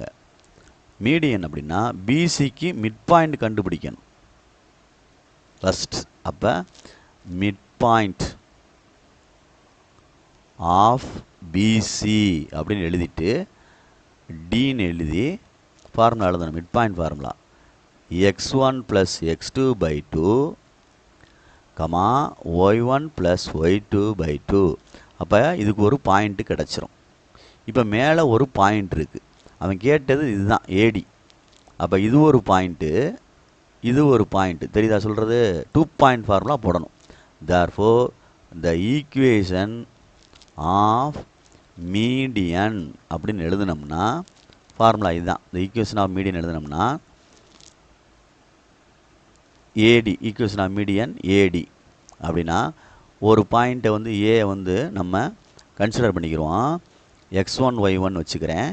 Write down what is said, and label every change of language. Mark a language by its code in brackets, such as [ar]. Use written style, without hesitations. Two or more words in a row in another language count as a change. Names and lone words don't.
[ta] மீடியன் அப்படின்னா பிசிக்கு [en] mid point [ta] கண்டுபிடிக்கணும் ஃபஸ்ட். அப்போ [en] mid point of PC [ta] அப்படின்னு எழுதிட்டு டின்னு எழுதி ஃபார்முலா எழுதணும். [en] mid point formula x1 + x2/2, y1 + y2/2. [ta] அப்போ இதுக்கு ஒரு பாயிண்ட்டு கிடச்சிரும். இப்போ மேலே ஒரு பாயிண்ட் இருக்குது, அவன் கேட்டது இதுதான் ஏடி. அப்போ இது ஒரு பாயிண்ட்டு, இது ஒரு பாயிண்ட்டு, தெரியுதா சொல்கிறது? 2 [en] point formula [ta] போடணும். [en] therefore the equation of median [ta] அப்படின்னு எழுதுனோம்னா ஃபார்முலா இதுதான். இந்த [en] equation of median [ta] எழுதுனோம்னா ஏடி, [en] equation of median [ta] ஏடி அப்படின்னா ஒரு பாயிண்ட்டை வந்து ஏ வந்து நம்ம கன்சிடர் பண்ணிக்கிறோம், x1 y1 வச்சுக்கிறேன்.